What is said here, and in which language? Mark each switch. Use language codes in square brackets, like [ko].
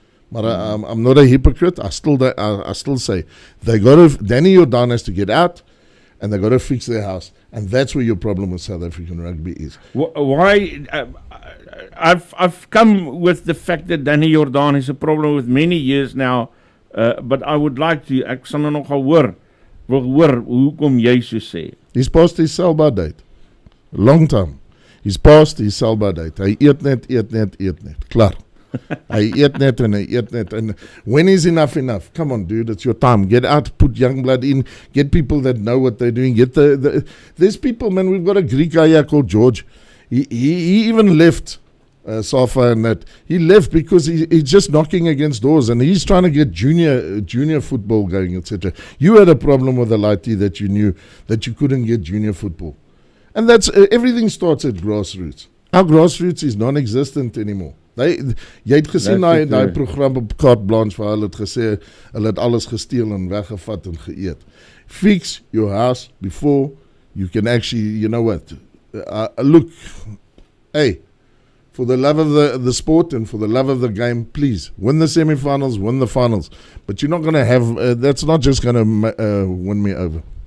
[en] But I'm not a hypocrite. I still say Danny Jordan has to get out and they got to fix their house, and that's where your problem with South African rugby is. Why? I've come with the fact that Danny Jordan is a problem with many years now, but I would like to. [af] Ek sal nog wil hoor hoekom jy so sê. [en] He's past his sell-by date. Long time. He's past his sell-by date. [af] Hy eet net. Klaar. Hy eet net. [en] And when is enough? Come on, dude, it's your time. Get out, put young blood in, get people that know what they're doing. Get there's people, man, we've got a Greek guy here called George. He even left Safa and that. He left because he's just knocking against doors and he's trying to get junior football going, etc. You had a problem with the Lighty that you knew that you couldn't get junior football. And that's everything starts at grassroots. Our grassroots is non-existent anymore. [af] Jy het gesien daai program op Carte Blanche waar hulle het gesê hulle het alles gesteel en weggevat en geëet. [en] Fix your house before you can actually, you know what? Look, hey, for the love of the sport and for the love of the game, please, win the semi-finals, win the finals. But you're not going to have, that's not just going to win me over.